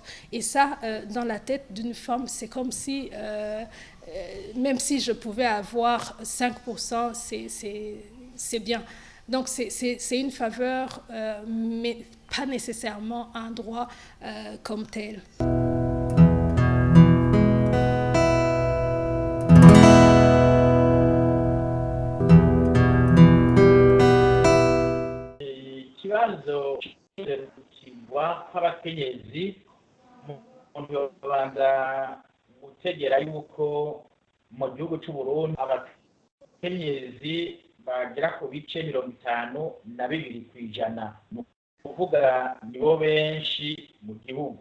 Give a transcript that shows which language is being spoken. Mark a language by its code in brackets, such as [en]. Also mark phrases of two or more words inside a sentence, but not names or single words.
[fr] Et ça, dans la tête d'une femme, c'est comme si, même si je pouvais avoir 5%, c'est bien. Donc c'est une faveur, mais pas nécessairement un droit comme tel. [rn] Ikibazo kigwa kw'abakenyezi mu Rwanda gutegera yuko mu gihugu cy'u Burundi abakenyezi bagera ku bice 52%, ni ukuvuga nibo benshi mu gihugu.